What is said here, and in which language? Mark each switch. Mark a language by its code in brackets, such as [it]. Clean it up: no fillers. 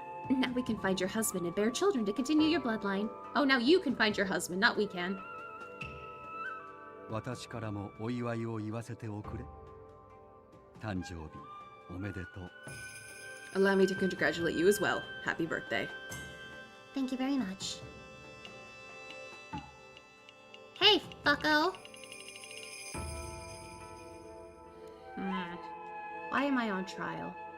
[en] Now we can find your husband and bear children to continue your bloodline. Oh, now you can find your husband, not we can. [ja] 私からもお祝いを言わせておくれ。誕生日おめでとう。 [en] Allow me to congratulate you as well. Happy birthday. Thank you very much. Hey, fucko! Why am I on trial?